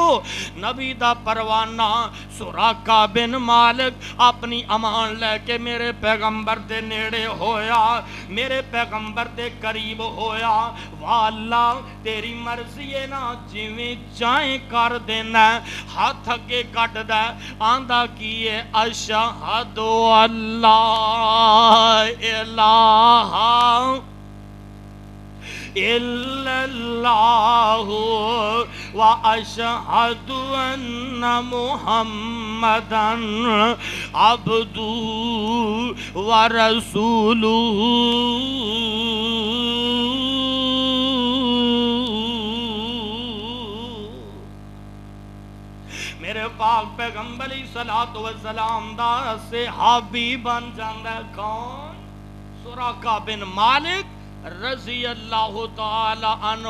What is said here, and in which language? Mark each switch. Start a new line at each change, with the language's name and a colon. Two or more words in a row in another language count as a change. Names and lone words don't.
Punjabi: نبی دا پروانہ سراقہ بن مالک اپنی امان لے کے میرے پیغمبر دے نیڑے ہویا، میرے پیغمبر دے قریب ہویا. واہ اللہ تیری مرضی ہے نا، جویں چاہے کر دینا. ہتھ اگے کڈدا آندا کی ہے
Arabic: أشهد أن لا إله إلا الله وأشهد أن محمدا عبده ورسوله.
Punjabi: میرے پاک پیغمبر
Arabic: صلاة وسلام
Punjabi: دا صحابی بن جاندا. कौन?
Arabic: سراقة بن مالك رضي الله تعالى عنه.